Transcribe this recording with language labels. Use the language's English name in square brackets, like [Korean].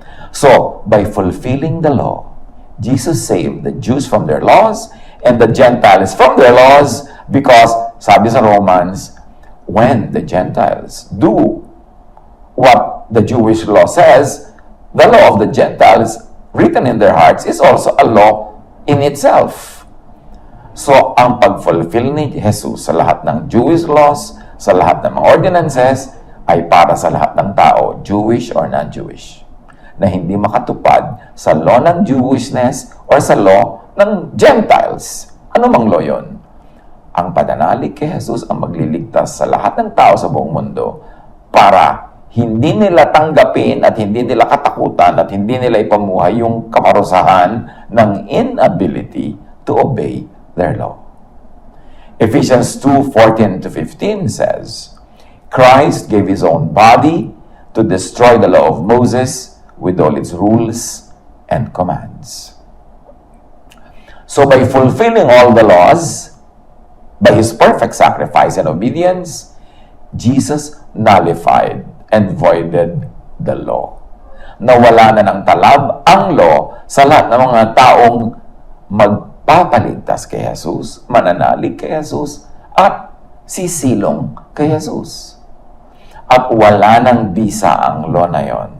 [English] So, by fulfilling the law, Jesus saved the Jews from their laws and the Gentiles from their laws because, [Filipino] sabi sa Romans, [English] when the Gentiles do what the Jewish law says, the law of the Gentiles written in their hearts is also a law in itself. [Filipino] So, ang pag-fulfill ni Jesus sa lahat ng Jewish laws, sa lahat ng mga ordinances, ay para sa lahat ng tao, [English] Jewish or non-Jewish, [Filipino] na hindi makatupad sa law ng Jewishness or sa law ng Gentiles. Ano mang law yun? Ang pananalig kay Jesus ang magliligtas sa lahat ng tao sa buong mundo para hindi nila tanggapin at hindi nila katakutan at hindi nila ipamuhay yung kamarusahan ng [English] inability to obey their law. Ephesians 2:14-15 says, Christ gave His own body to destroy the law of Moses with all its rules and commands. So by fulfilling all the laws, by His perfect sacrifice and obedience, Jesus nullified and voided the law. [Filipino] Nawala na ng talab ang law sa lahat ng mga taong magpapaligtas kay Jesus, mananalig kay Jesus, at sisilong kay Jesus. At wala nang bisa ang law na yon.